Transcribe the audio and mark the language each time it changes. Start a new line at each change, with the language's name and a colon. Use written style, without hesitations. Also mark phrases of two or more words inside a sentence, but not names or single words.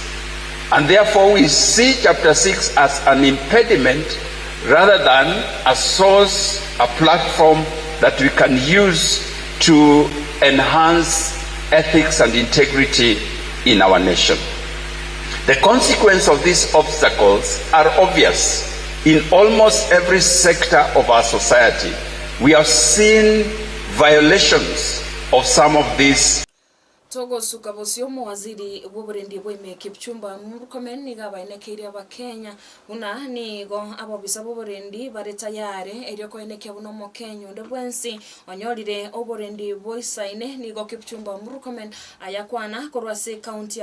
English: And therefore we see Chapter 6 as an impediment rather than a source, a platform that we can use to enhance ethics and integrity in our nation. The consequence of these obstacles are obvious in almost every sector of our society. We have seen violations of some of these.
Gusii: Togo sukabosio mwaziri buburendi bweme kipchumba murukomen nigaba inekiri abakenya una nigo abobisa buburendi baretayare erioko ineke buno mo Kenya ndebwensi onyolire oburendi boisaine nigo kipchumba murukomen ayakwana korwase county